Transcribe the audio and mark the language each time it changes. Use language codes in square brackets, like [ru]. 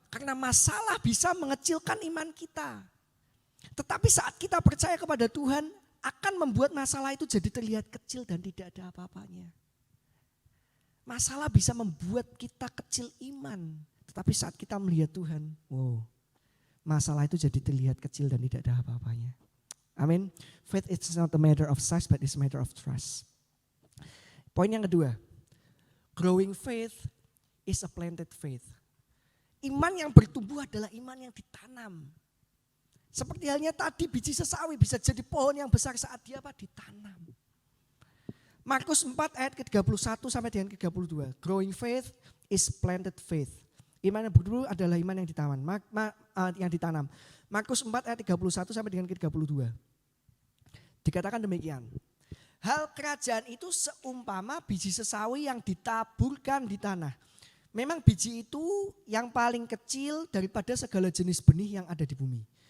[id] Karena masalah bisa mengecilkan iman kita. Tetapi saat kita percaya kepada Tuhan, akan membuat masalah itu jadi terlihat kecil dan tidak ada apa-apanya. Masalah bisa membuat kita kecil iman. Tetapi saat kita melihat Tuhan, wow, masalah itu jadi terlihat kecil dan tidak ada apa-apanya. Amin. Faith is not a matter of size, but it's a matter of trust. Poin yang kedua, [en] growing faith is a planted faith. [id] Iman yang bertumbuh adalah iman yang ditanam. Seperti halnya tadi biji sesawi bisa jadi pohon yang besar saat dia ditanam. Markus 4 ayat ke-31 sampai dengan ke-32. [en] Growing faith is planted faith. [id] Iman yang bertumbuh adalah iman yang ditanam. Markus 4 ayat 31 sampai dengan ke-32. Dikatakan demikian. Hal kerajaan itu seumpama biji sesawi yang ditaburkan di tanah. Memang biji itu yang paling kecil daripada segala jenis benih yang ada di bumi.